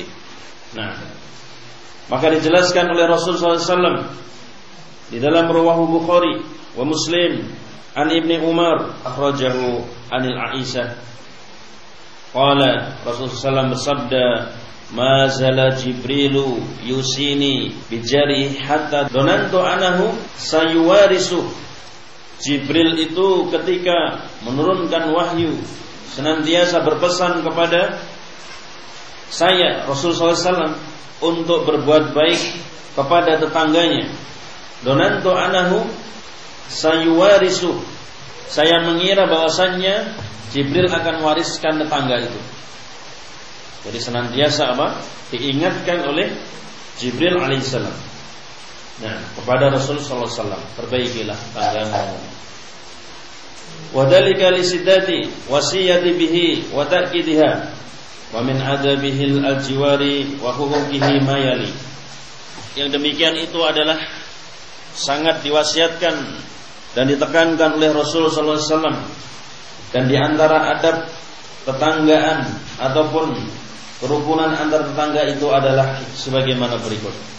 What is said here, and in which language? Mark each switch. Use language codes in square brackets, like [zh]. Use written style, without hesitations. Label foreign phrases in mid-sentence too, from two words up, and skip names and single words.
[id] Nah, maka dijelaskan oleh Rasulullah SAW di dalam Riwayat [ar] بخاري ومسلم عن ابن عمر أخرجه عن عائشة قال رسول الله ﷺ bersabda ما زال جبريل يوصيني بالجار حتى ظننت أنه سيورثه. [id] Jibril itu ketika menurunkan wahyu senantiasa berpesan kepada saya Rasulullah SAW untuk berbuat baik kepada tetangganya. [ar] ظننت أنه سيورثه, [id] saya mengira bahwasannya Jibril akan wariskan tetangga itu. Jadi senantiasa apa? Diingatkan oleh Jibril alaihissalam. Nah, kepada Rasul [ar] صلى الله عليه وسلم, [id] perbaikilah tanggamu. [ar] وذلك لشدة الوصية به وتأكيدها ومن آدابه الجوار وحقوقه ما يلي. [id] Yang demikian itu adalah sangat diwasiatkan dan ditekankan oleh Rasul [ar] صلى الله عليه وسلم, [id] dan di antara adab tetanggaan ataupun kerukunan antar tetangga itu adalah sebagaimana berikut.